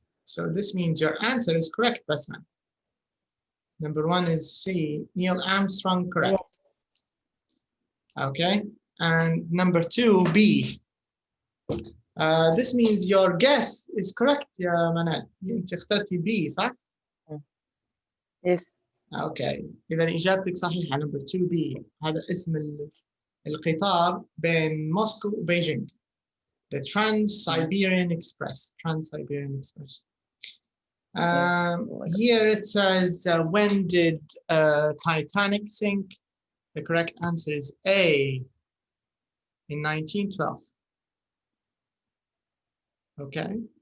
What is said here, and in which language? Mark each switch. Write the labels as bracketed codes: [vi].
[en] So this means your answer is correct, Basman. Number 1 is C, Neil Armstrong, correct. Yes. Okay, and number 2, B. This means your guess is correct [ar] يا منال. انت اخترتي B صح؟ [en] Yes. [ar] Okay, إذا إجابتك صحيحة. number 2B هذا اسم القطار بين موسكو وبيجينغ. [en] The Trans-Siberian Express. Trans-Siberian Express. Here it says, when did Titanic sink? The correct answer is A, in 1912. Okay.